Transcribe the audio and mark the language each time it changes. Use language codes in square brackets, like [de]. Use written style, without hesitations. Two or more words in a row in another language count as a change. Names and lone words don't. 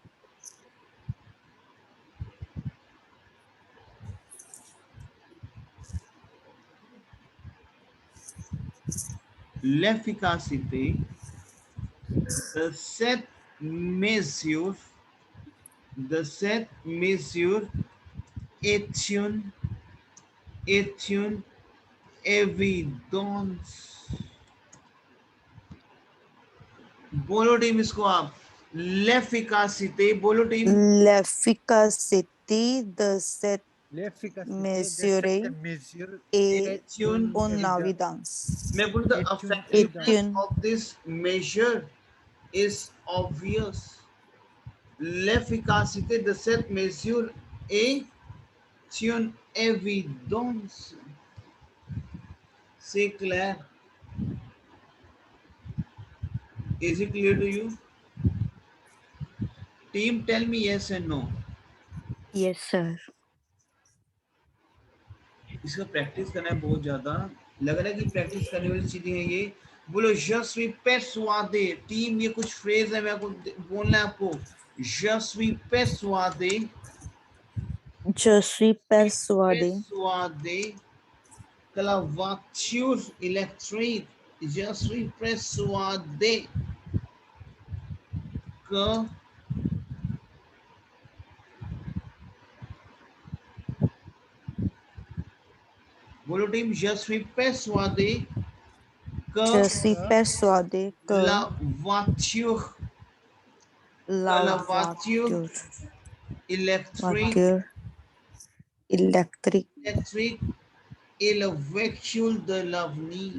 [fr] l'efficacité de cette mesure est une évidence. [hi] बोलो टीम इसको आप. [fr] l'efficacité बोलो टीम. l'efficacité de cette L'efficacité Mesurer de cette mesure est est une une évidence. [hi] मैं बोलूँ the [fr] est une [en] effectiveness [fr] évidence. [en] of this measure is obvious. [fr] L'efficacité de cette mesure est une évidence. C'est clair. [en] Is it clear to you? Team, tell me yes and no. Yes, sir. [hi] इसका प्रैक्टिस करना है बहुत ज्यादा. लग रहा है कि प्रैक्टिस करने वाली चीजें हैं ये. [fr] बोलो je suis persuadé. [hi] टीम, ये कुछ फ्रेज है, मैं आपको बोलना है आपको. [fr] Je suis persuadé. Je suis persuadé Persuadé que la voiture électrique. Je suis persuadé que बोलो टीम, je suis persuadé Je que suis persuadé que la voiture la voiture électrique électrique est le véhicule de l'avenir.